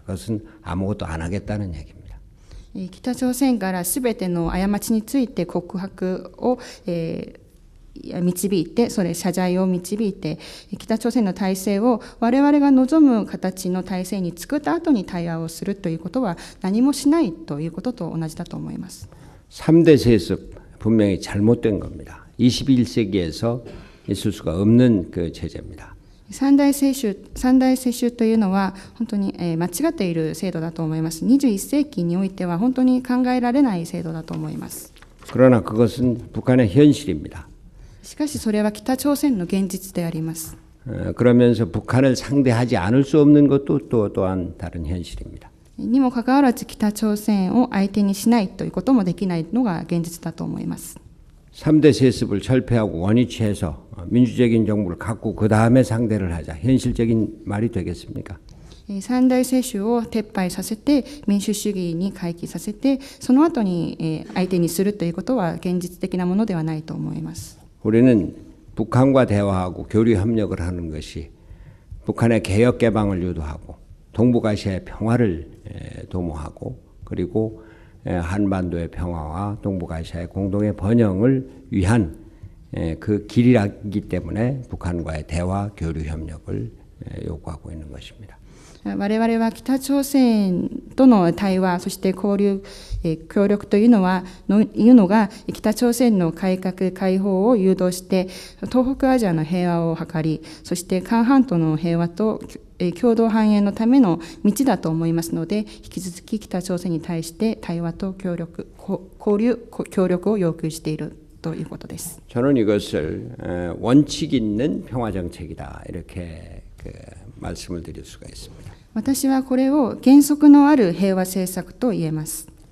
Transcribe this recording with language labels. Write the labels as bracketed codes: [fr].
[ko] 그것은 아무것도 안 하겠다는 얘기입니다. [ja] 北朝鮮からすべての過ちについて告白を導いて、それ謝罪を導いて、北朝鮮の体制を我々が望む形の体制に作った後に対話をするということは何もしないということと同じだと思います。 [ko] 3대 세습 분명히 잘못된 겁니다. 21세기에서 있을 수가 없는 그 제재입니다. [ja] 三大世襲というのは本当に間違っている制度だと思います。 21世紀においては本当に考えられない制度だと思います。 [ko] 그러나 그것은 북한의 현실입니다. [ja] しかしそれは北朝鮮の現実であります。 [ko] 그러면서 북한을 상대하지 않을 수 없는 것도 또한 다른 현실입니다. [ja] にもかかわらず北朝鮮を相手にしないということもできないのが現実だと思います。 [ko] 3대 세습을 철폐하고 원위치해서 민주적인 정부를 갖고 그 다음에 상대를 하자. 현실적인 말이 되겠습니까? [ja] 三大世襲を撤廃させて民主主義に回帰させてその後に相手にするということは現実的なものではないと思います。 [ko] 우리는 북한과 대화하고 교류 협력을 하는 것이 북한의 개혁 개방을 유도하고 동북아시아의 평화를 도모하고 그리고 한반도의 평화와 동북아시아의 공동의 번영을 위한 그 길이기 때문에 북한과의 대화 교류 협력을 요구하고 있는 것입니다. [ja] 我々は北朝鮮との対話そして交流、協力というのが北朝鮮の改革開放を誘導して東北アジアの平和を図りそして韓半島の平和と共同繁栄のための道だと思いますので引き続き北朝鮮に対して対話と協力を要求しているということです。 [ko] 저는 이것을 원칙 있는 평화 정책이다 이렇게 말씀을 드릴 수가 있습니다. [ja] 私はこれを原則のある平和政策と言えます。